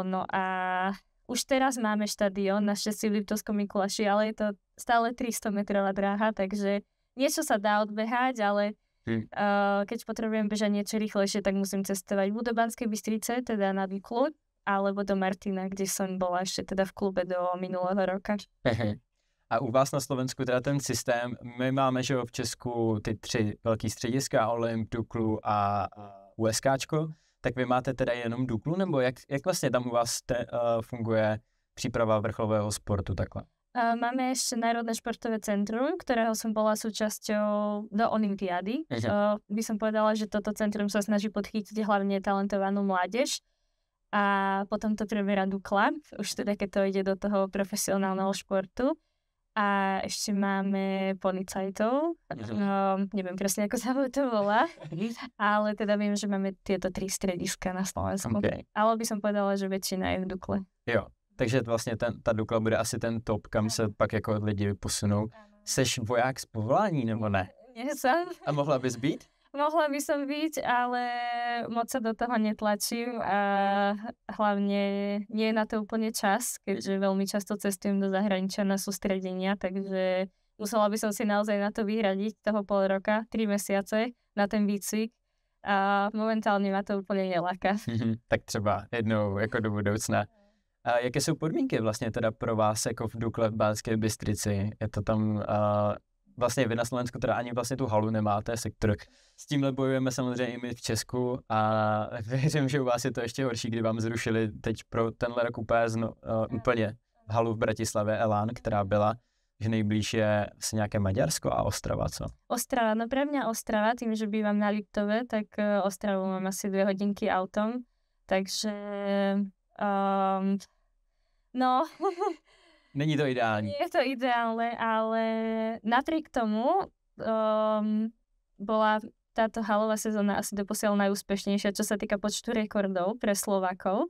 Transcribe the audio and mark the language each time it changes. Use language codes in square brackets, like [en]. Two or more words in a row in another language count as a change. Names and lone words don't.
[sk] No a už teraz máme štadión, našťastie v Liptovskom Mikuláši, ale je to stále 300-metrová dráha, takže niečo sa dá odbehať, ale keď potrebujem bežať niečo rýchlejšie, tak musím cestovať buď do Banskej Bystrice, teda na Duklu, alebo do Martina, kde som bola ešte teda v klube do minulého roka. [cs] A u vás na Slovensku teda ten systém, my máme, že v Česku ty 3 velký střediska, Olymp, Duklu a USKčko, tak vy máte teda jenom Duklu, nebo jak vlastně tam u vás funguje příprava vrcholového sportu takhle? [sk] Máme ešte Národné športové centrum, ktorého som bola súčasťou do olympiády. By som povedala, že toto centrum sa snaží podchytiť hlavne talentovanú mládež. A potom to preberá Dukla, už teda keď to ide do toho profesionálneho športu. A ešte máme policajtov, neviem presne, ako sa to volá, ale teda viem, že máme tieto 3 strediska na Slovensku. Okay. Ale by som povedala, že väčšina je v Dukle. [cs] Jo, takže vlastně ta Dukla bude asi ten top, kam se pak jako lidi posunou. Seš voják z povolání, nebo ne? [sk] Nie som. [cs] A mohla bys být? [sk] mohla by som byť, ale moc sa do toho netlačím a hlavne nie je na to úplne čas, keďže veľmi často cestujem do zahraničia na sústredenia, takže musela by som si naozaj na to vyhradiť toho pol roka, 3 mesiace na ten výcvik a momentálne ma to úplne neláka. [cs] Tak třeba jednou jako do budoucna. A jaké jsou podmínky vlastně teda pro vás jako v Dukle v Banské Bystrici? Je to tam vlastně vy na Slovensku teda ani vlastně tu halu nemáte, sektor. S tímhle bojujeme samozřejmě i my v Česku a věřím, že u vás je to ještě horší, kdy vám zrušili teď pro tenhle rok úplně halu v Bratislavě Elán, která byla, že nejblíž je asi nějaké Maďarsko a Ostrava, co? [sk] Ostrava, no pre mňa Ostrava, tým, že bývam na Liptove, tak Ostravu mám asi 2 hodinky autom, takže no... [cs] Není to ideální. [sk] Nie je to ideálne, ale napriek tomu bola táto halová sezóna asi doposiaľ najúspešnejšia, čo sa týka počtu rekordov pre Slovákov.